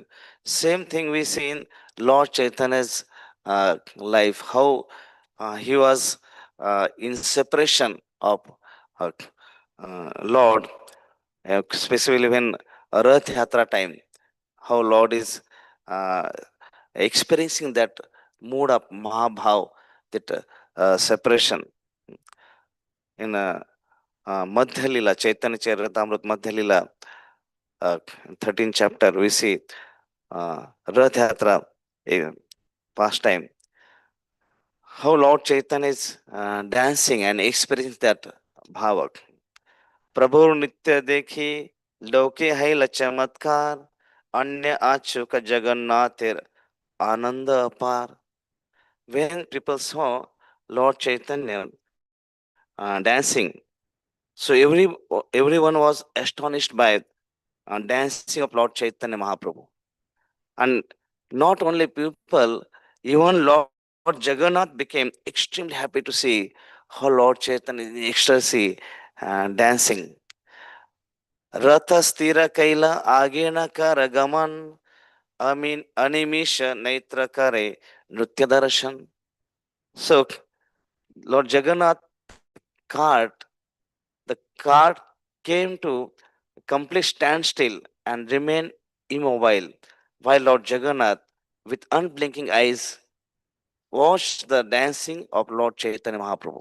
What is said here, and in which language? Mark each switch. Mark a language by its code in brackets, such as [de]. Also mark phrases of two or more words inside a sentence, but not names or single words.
[en] Same thing we see in Lord Chaitanya's life, how he was in separation of uh, Lord, specifically when Rath Yatra time, how Lord is uh, experiencing that mood of Mahabhav, that separation in Madhya Lila, Chaitanya Charitamrita Madhya Lila. uh, 13th chapter, we see Rath Yatra, a pastime, how Lord Chaitanya is dancing and experiencing that bhava. [bn] প্রভু নৃত্য দেখি লোকে হৈ চমৎকার অন্য আছুক জগন্নাথের আনন্দ অপার. [en] When people saw Lord Chaitanya dancing, so everyone was astonished by dancing of Lord Chaitanya Mahaprabhu. And not only people, even Lord Jagannath became extremely happy to see how Lord Chaitanya is in ecstasy dancing. [bn] রথ স্থির কৈলা আগে না কর গমন আমিন অনিমিষ নেত্র করে নৃত্য দর্শন. [en] So Lord Jagannath cart, the cart came to complete standstill and remain immobile, while Lord Jagannath, with unblinking eyes, watched the dancing of Lord Chaitanya Mahaprabhu.